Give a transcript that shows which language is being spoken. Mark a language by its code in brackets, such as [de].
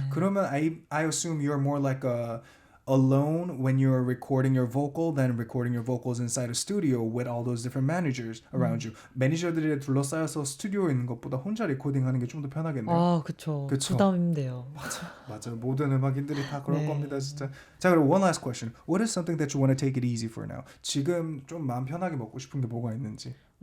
[ko] 그러면 [en] I assume you're more like alone when you're recording your vocal than recording your vocals inside a studio with all those different managers around you. [ko] 매니저들이 둘러싸여서 스튜디오에 있는 것보다 혼자 레코딩하는 게 좀 더 편하겠네요. 그쵸. 부담인데요. 맞아요. 모든 음악인들이 다 그럴 겁니다, 진짜. 자, 그럼 [en] one last question. What is something that you want to take it easy for now? [ko] 지금 좀 마음 편하게 먹고 싶은 게 뭐가 있는지.